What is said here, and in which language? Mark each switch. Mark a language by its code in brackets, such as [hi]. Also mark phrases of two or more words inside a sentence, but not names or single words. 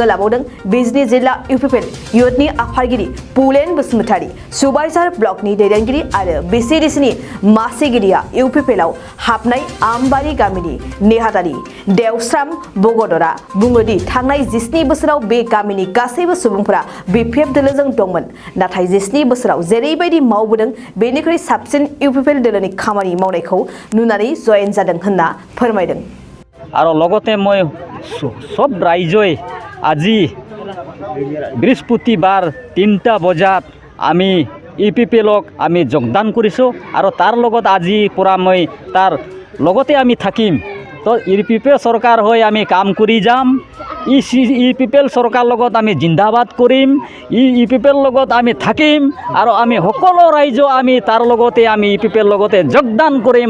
[brx] लाबावदों बिजनी जिल्ला इउपिपिएल युथनि आफादगिरि पुलेन बसुमतारी, सुबाइजार ब्लकनि दैदेनगिरि आरो बिसिडिसिनि मासिगिरिया इउपिपिएलआव हाबनाय आमबारि गामिनि नेहाथारि देवस्राम बगदरा बुङोदि थांनाय 17 बोसोराव बे गामिनि गासैबो सुबुंफोरा बिपिएफ दोलोजों दंमोन, नाथाय 17 बोसोराव जेरैबायदि मावबोदों बेनिख्रुइ साबसिन इउपिपिएल दोलोनि खामानि मावनायखौ नुनानै जयेन जादों होनना फोरमायदों। [as] আৰু লগতে মই সব ৰাইজে আজি बृहस्पतिबार 3টা বজাত আমি ইউপিপিএলক আমি যোগদান কৰিছোঁ আৰু তাৰ লগত আজি পৰা মই তাৰ লগতে আমি থাকিম। তো ইউপিপিএল চৰকাৰ হৈ আমি কাম কৰি যাম। ইউপিপিএল চৰকাৰ লগত আমি জিন্দাবাদ কৰিম। ইউপিপিএল লগত আমি থাকিম আৰু আমি সকলো ৰাইজ আমি তাৰ লগতে আমি ইউপিপিএল লগতে যোগদান কৰিম।